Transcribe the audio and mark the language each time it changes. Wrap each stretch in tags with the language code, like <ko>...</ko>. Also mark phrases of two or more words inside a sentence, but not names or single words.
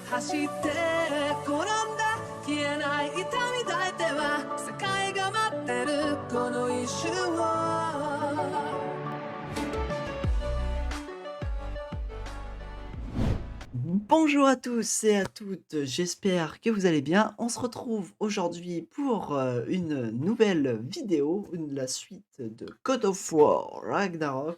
<ja>して転んだ消えない痛み抱いては世界が待ってるこの一瞬を</ja> <fr>Bonjour à tous et à toutes, j'espère que vous allez bien. On se retrouve aujourd'hui pour une nouvelle vidéo, la suite de God of War Ragnarok.</fr>